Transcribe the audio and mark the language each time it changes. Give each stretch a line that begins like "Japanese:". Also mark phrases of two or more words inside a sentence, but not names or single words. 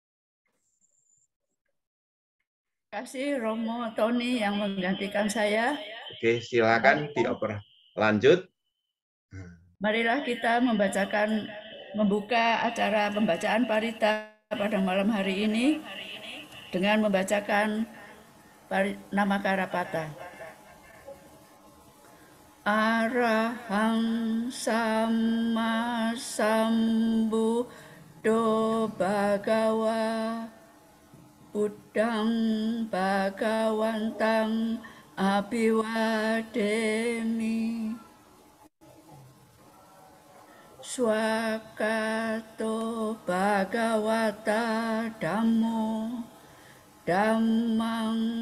Indonesian: Terima kasih Romo Tony yang menggantikan saya. Oke, silakan dioper lanjut. Marilah kita membuka acara pembacaan parita pada malam hari ini dengan membacakan nama Karapata.
Pali: Arahang Sama Sambuddho Bhagawa Buddhang Bhagawantang Abhiwademi Swakato Bhagawata Dhammo Dhammang